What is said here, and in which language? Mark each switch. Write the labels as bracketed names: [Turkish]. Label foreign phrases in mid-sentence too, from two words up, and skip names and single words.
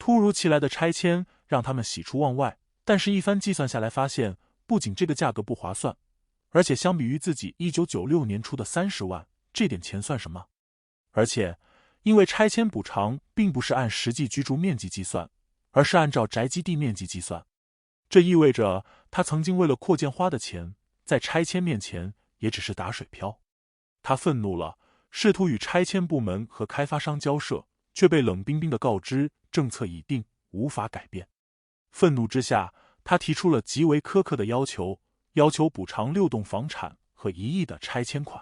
[Chinese] 突如其來的拆遷讓他們喜出望外，但是一番計算下來發現，不僅這個價格不划算，而且相比於自己1996年出的30萬，這點錢算什麼？而且因為拆遷補償並不是按實際居住面積計算，而是按照宅基地面積計算，這意味着他曾經為了擴建花的錢，在拆遷面前也只是打水漂。他憤怒了， 试图与拆迁部门和开发商交涉，却被冷冰冰地告知政策已定，无法改变。愤怒之下，他提出了极为苛刻的要求补偿6栋房产和1亿的拆迁款。